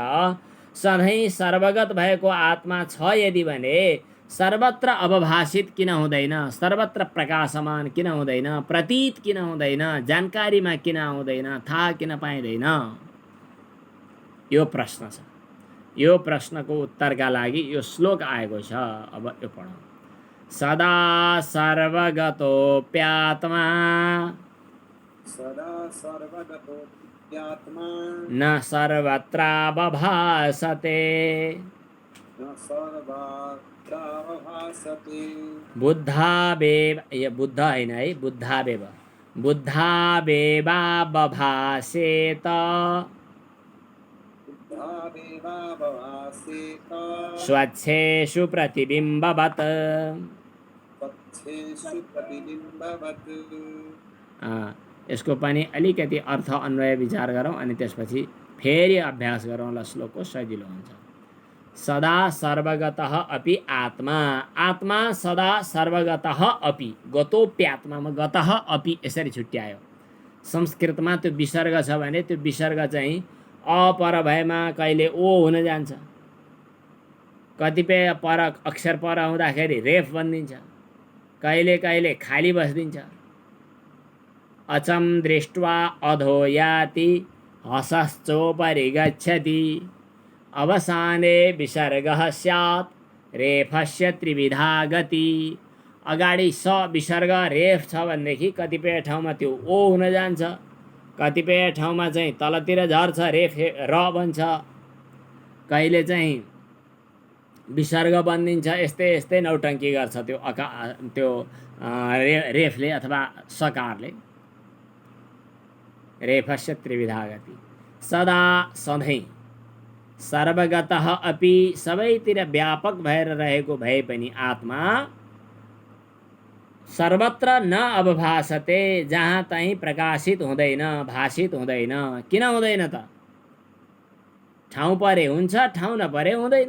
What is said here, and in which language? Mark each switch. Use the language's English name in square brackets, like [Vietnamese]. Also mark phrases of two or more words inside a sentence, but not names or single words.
[Nepali] सधैँ सर्वगत भएको आत्मा छ यदि भने सर्वत्र अवभाषित किन हुँदैन? सर्वत्र प्रकाशमान किन हुँदैन? प्रतीत किन हुँदैन? जानकारीमा किन आउँदैन? थाहा किन पाइँदैन? यो प्रश्न छ। यो प्रश्नको उत्तरका लागि यो श्लोक आएको छ। अब यो पढौँ। [Sanskrit] सदा सर्वगतोऽप्यात्मा, सदा सर्वगतोऽप्यात्मा, न सर्वत्रावभासते, न सर्वत्रावभासते। बुद्धावेव, [Nepali] ये बुद्ध हैन है, [Sanskrit] बुद्धावेव, बुद्धावेवावभासेत, बुद्धावेवावभासेत, स्वच्छेषु प्रतिबिम्बवत्। स्वच्छेषु प्रतिबिम्बवत्। [Nepali] यसको पनि अलिकति अर्थ अन्वय विचार गरौँ अनि त्यसपछि फेरि अभ्यास गरौँ ल, श्लोकको सजिलो हुन्छ। [Sanskrit] सदा सर्वगतः अपि आत्मा, आत्मा सदा सर्वगतः अपि, गतोप्यात्मामा गतः अपि [Nepali] यसरी छुट्यायो। संस्कृतमा त्यो विसर्ग छ भने त्यो विसर्ग चाहिँ अपर भएमा कहिले ओ हुन जान्छ, कतिपय पर अक्षर पर आउँदाखेरि रेफ बनिदिन्छ, कहिले कहिले खाली बस्दिन्छ। [Sanskrit] अचम दृष्ट्वा अधो याति हसश्चोपरि गच्छति, अवसाने विसर्गः स्यात् रेफस्य त्रिविधा गति। [Nepali] अगाडि स विसर्ग रेफ छ भनेदेखि कतिपय ठाउँमा त्यो ओ हुन जान्छ, कतिपय ठाउँमा चाहिँ तलतिर झर्छ, रेफ र बन्छ, कहिले चाहिँ विसर्ग बनिदिन्छ। यस्तै यस्तै नौटङ्की गर्छ त्यो रेफले अथवा सकारले। [Sanskrit] रेफस्य त्रिविधा गति। [Nepali] सदा सधैँ, [Sanskrit] सर्वगतः अपि [Nepali] सबैतिर व्यापक भएर रहेको भए पनि आत्मा [Sanskrit] सर्वत्र न अवभासते, [Nepali] जहाँ तहीँ प्रकाशित हुँदैन, भाषित हुँदैन। किन हुँदैन त? ठाउँ परे हुन्छ, ठाउँ नपरे हुँदैन।